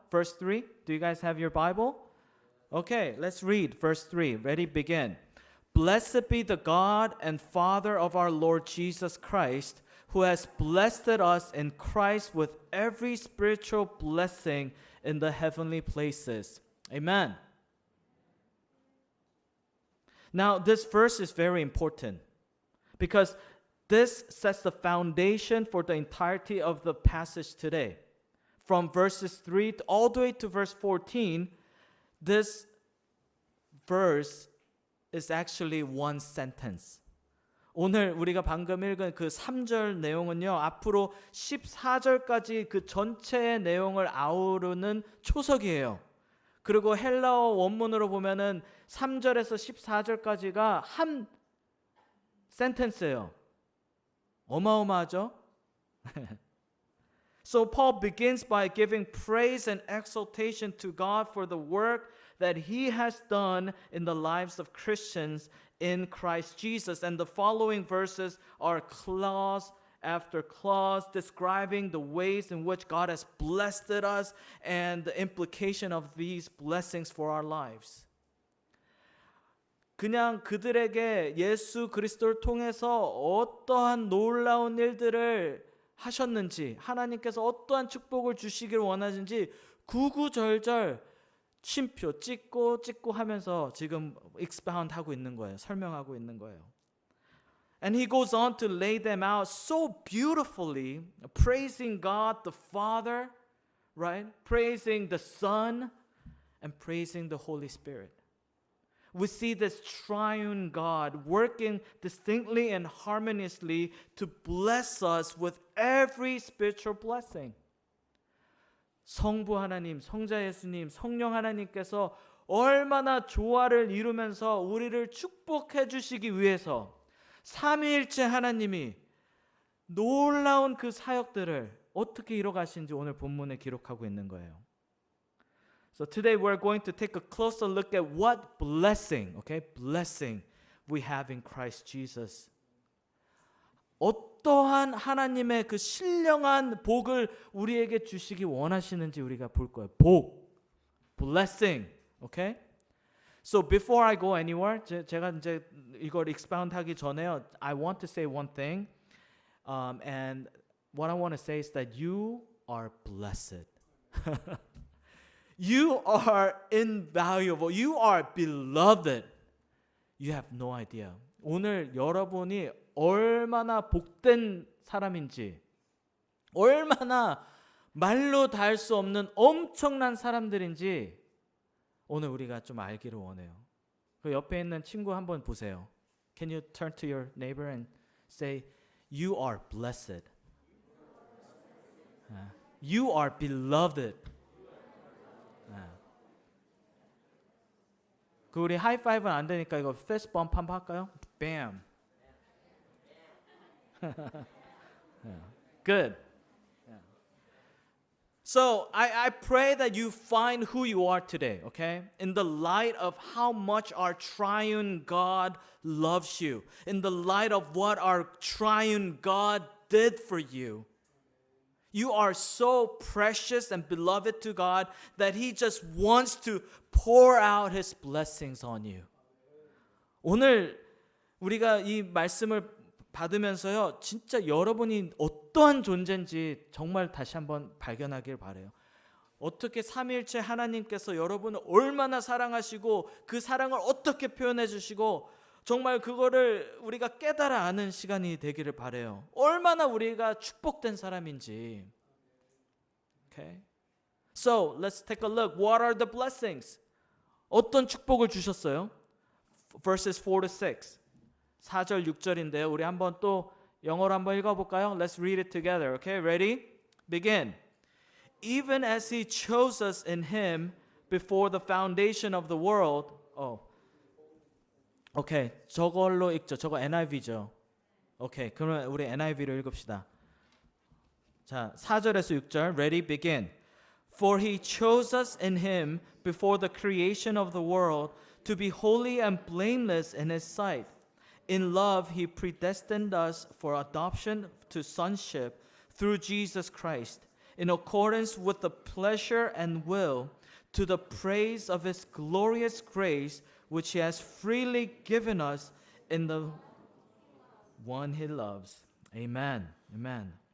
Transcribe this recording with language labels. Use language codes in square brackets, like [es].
[en] Verse 3. Do you guys have your Bible? Okay, let's read verse 3. Ready, begin. Blessed be the God and Father of our Lord Jesus Christ, who has blessed us in Christ with every spiritual blessing in the heavenly places. Amen. Now, this verse is very important because this sets the foundation for the entirety of the passage today. From verses 3 all the way to verse 14, this verse is actually one sentence. [ko] 오늘 우리가 방금 읽은 그 3절 내용은요. 앞으로 14절까지 그 전체의 내용을 아우르는 초석이에요. 그리고 헬라어 원문으로 보면은 3절에서 14절까지가 한 센텐스예요. 어마어마하죠? [en] So Paul begins by giving praise and exaltation to God for the work that he has done in the lives of Christians in Christ Jesus. And the following verses are clause after clause describing the ways in which God has blessed us and the implication of these blessings for our lives. [ko] 그냥 그들에게 예수 그리스도를 통해서 어떠한 놀라운 일들을 하셨는지, 하나님께서 어떠한 축복을 주시길 원하는지 구구절절 쉼표 찍고 하면서 지금 expound 하고 있는 거예요. 설명하고 있는 거예요. [en] And he goes on to lay them out so beautifully, praising God the Father, right? Praising the Son and praising the Holy Spirit. We see this triune God working distinctly and harmoniously to bless us with every spiritual blessing. [ko] 성부 하나님, 성자 예수님, 성령 하나님께서 얼마나 조화를 이루면서 우리를 축복해 주시기 위해서 삼위일체 하나님이 놀라운 그 사역들을 어떻게 이뤄가신지 오늘 본문에 기록하고 있는 거예요. [en] So today we're going to take a closer look at what blessing, okay, blessing we have in Christ Jesus. [ko] 어떠한 하나님의 그 신령한 복을 우리에게 주시기 원하시는지 우리가 볼 거예요. [en] 복, blessing, okay? So before I go anywhere, [ko] 제가 이제 이걸 expound 하기 전에요. [en] I want to say one thing, and what I want to say is that you are blessed. You are invaluable. You are beloved. You have no idea. [ko] 오늘 여러분이 얼마나 복된 사람인지, 얼마나 말로 다 할 수 없는 엄청난 사람들인지 오늘 우리가 좀 알기를 원해요. 그 옆에 있는 친구 한번 보세요. [en] Can you turn to your neighbor and say, you are blessed. You are beloved. [ko] 그 우리 하이파이브는 안 되니까 이거 패스트 범프 한번 할까요? Bam. [en] Good. So I pray that you find who you are today, okay? In the light of how much our triune God loves you, in the light of what our triune God did for you. You are so precious and beloved to God that He just wants to pour out His blessings on you. [ko] 오늘 우리가 이 말씀을 받으면서요, 진짜 여러분이 어떠한 존재인지 정말 다시 한번 발견하길 바라요. 어떻게 삼위일체 하나님께서 여러분을 얼마나 사랑하시고 그 사랑을 어떻게 표현해 주시고 정말 그거를 우리가 깨달아 아는 시간이 되기를 바라요. 얼마나 우리가 축복된 사람인지. [en] Okay. So, let's take a look. What are the blessings? [ko] 어떤 축복을 주셨어요? [en] Verses 4 to 6. [ko] 4절 6절인데요. 우리 한번 또 영어로 한번 읽어볼까요? [en] Let's read it together. Okay, ready? Begin. Even as He chose us in Him before the foundation of the world. [ko] 오케이, 저걸로 읽죠. 저거 NIV죠. 오케이, 그러면 우리 NIV로 읽읍시다. 자, 4절에서 6절. [en] Ready? Begin. For He chose us in Him before the creation of the world to be holy and blameless in His sight. In love, He predestined us for adoption to sonship through Jesus Christ, in accordance with the pleasure and will, to the praise of His glorious grace, which He has freely given us in the one He loves. Amen. Amen.